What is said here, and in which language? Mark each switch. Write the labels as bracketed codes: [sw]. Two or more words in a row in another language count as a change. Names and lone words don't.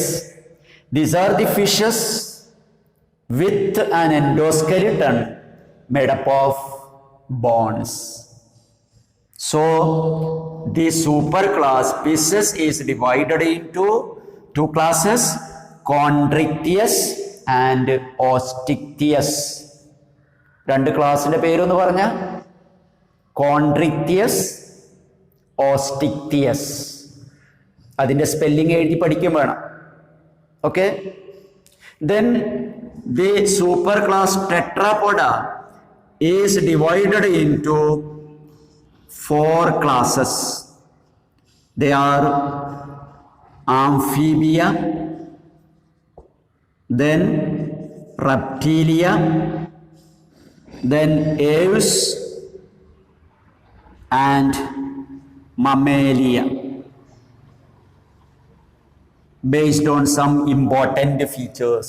[en] These are the fishes with an endoskeleton made up of bones. So the superclass Pisces is divided into 2 classes, chondrichthyes and osteichthyes. [ml] 2 ക്ലാസ്സിന്റെ പേരൊന്ന് പറഞ്ഞ chondrichthyes, osteichthyes. അതിൻ്റെ സ്പെല്ലിംഗ് എഴുതി പഠിക്കും വേണം. ഓക്കെ. [en] then the super class Tetrapoda is divided into 4 classes. They are amphibia, then reptilia, then aves and mammalia, based on some important features.